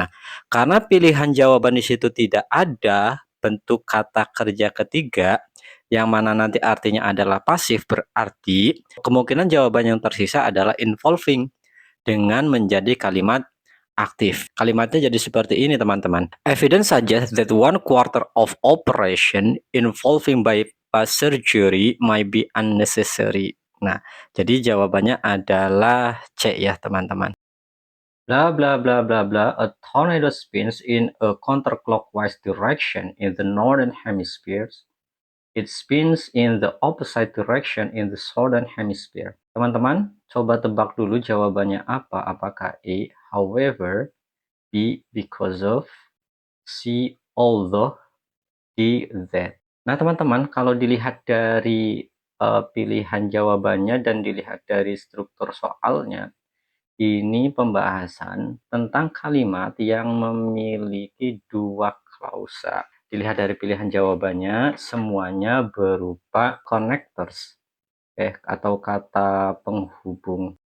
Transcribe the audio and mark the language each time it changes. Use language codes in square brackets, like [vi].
[id] Nah, karena pilihan jawaban di situ tidak ada bentuk kata kerja ketiga yang mana nanti artinya adalah pasif, berarti kemungkinan jawaban yang tersisa adalah involving dengan menjadi kalimat aktif. Kalimatnya jadi seperti ini teman-teman. [en] Evidence suggests that 1/4 of operation involving bypass surgery might be unnecessary. [id] Nah, jadi jawabannya adalah C ya teman-teman. Blah blah blah blah blah. [en] A tornado spins in a counterclockwise direction in the northern hemisphere. It spins in the opposite direction in the southern hemisphere. [id] Teman-teman, coba tebak dulu jawabannya apa? Apakah A, however, B, because of, C, although, D, that. Nah, teman-teman, kalau dilihat dari pilihan jawabannya dan dilihat dari struktur soalnya, Ini pembahasan tentang kalimat yang memiliki dua klausa. Dilihat dari pilihan jawabannya, semuanya berupa connectors atau kata penghubung.